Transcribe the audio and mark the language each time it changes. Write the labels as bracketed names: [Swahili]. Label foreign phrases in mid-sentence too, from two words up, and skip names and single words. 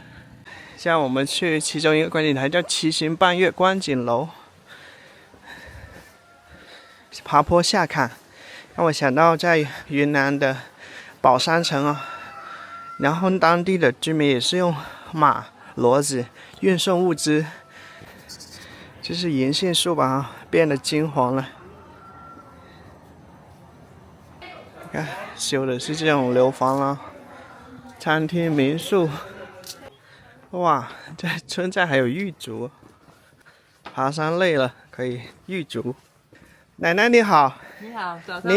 [Chinese] 現在我們去其中一個觀景台，叫七星半月觀景樓，爬坡下看，讓我想到在雲南的保山城啊，然後當地的居民也是用馬、騾子運送物資，就是銀杏樹吧，變得金黃了。看，修的是這種樓房啊，餐廳、民宿。哇，這村寨還有玉竹，爬山累了可以玉竹。奶奶你好。